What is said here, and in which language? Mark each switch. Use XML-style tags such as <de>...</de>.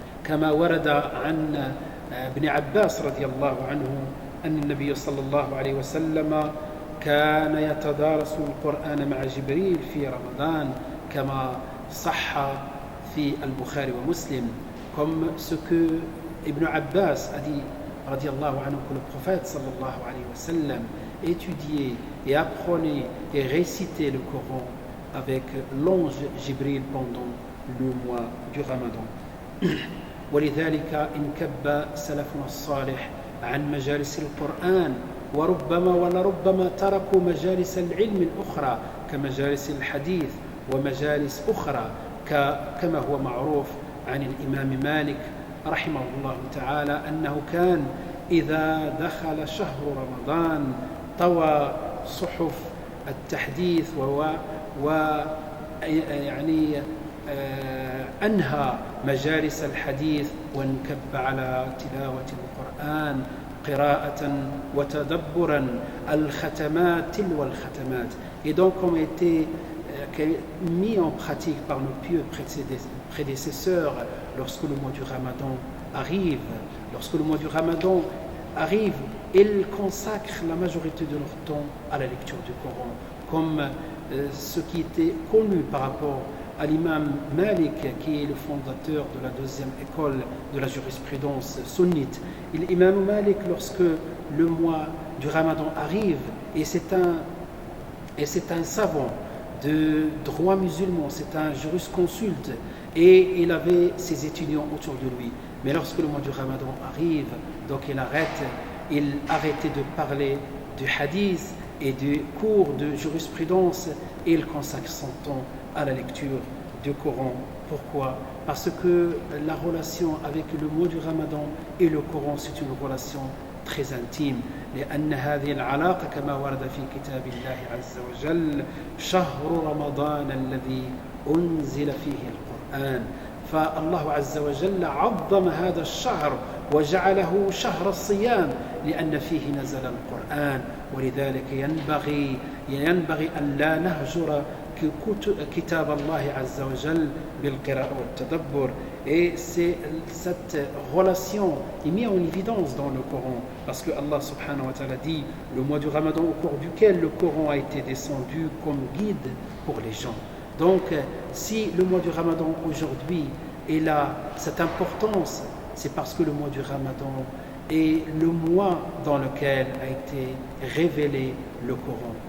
<ar>كما ورد عن ابن عباس رضي الله عنه أن النبي صلى الله عليه وسلم كان يتدارس القرآن مع جبريل في رمضان كما صح في البخاري ومسلم,</ar> <fr>comme ce que Ibn Abbas a dit radiallahu anhu, que le prophète sallallahu alayhi wa sallam étudiait et apprenait et récitait le Coran avec l'ange Jibril pendant le mois du Ramadan.</fr> <ar>ولذلك انكب سلفنا الصالح عن مجالس القرآن, وربما ولربما تركوا مجالس العلم الأخرى كمجالس الحديث ومجالس أخرى, كما هو معروف عن الإمام مالك رحمه الله تعالى أنه كان إذا دخل شهر رمضان طوى صحف التحديث ويعني أنهى مجالس الحديث وانكب على تلاوة القرآن قراءة وتدبرا الختمات تلو الختمات.</ar> <fr>Et donc ont été mis en pratique par nos pieux prédécesseurs lorsque le mois du Ramadan arrive. Lorsque le mois du Ramadan arrive, ils consacrent la majorité de leur temps à la lecture du Coran, comme ce qui était connu par rapport à l'imam Malik, qui est le fondateur de la deuxième école de la jurisprudence sunnite. L'imam Malik, lorsque le mois du Ramadan arrive, et c'est un savant de droit musulman, c'est un jurisconsulte, et il avait ses étudiants autour de lui. Mais lorsque le mois du Ramadan arrive, donc il arrêtait de parler du hadith et du cours de jurisprudence, et il consacre son temps à la lecture du Coran. Pourquoi? Parce que la relation avec le mois du Ramadan et le Coran, c'est une relation très intime.</fr> <ar>لأن هذه العلاقة كما ورد في كتاب الله عز وجل شهر رمضان الذي أنزل فيه القرآن. فالله عز وجل عظم هذا الشهر وجعله شهر الصيام لأن فيه نزل القرآن, ولذلك ينبغي أن لا نهجر كتاب الله عز وجل بالقراءة والتدبر.</ar> <fr>Et cette relation est mise en évidence dans le Coran, parce que Allah subhanahu wa ta'ala dit le mois du Ramadan au cours duquel le Coran a été descendu comme guide pour les gens. Donc si le mois du Ramadan aujourd'hui est là, cette importance, c'est parce que le mois du Ramadan est le mois dans lequel a été révélé le Coran.</fr>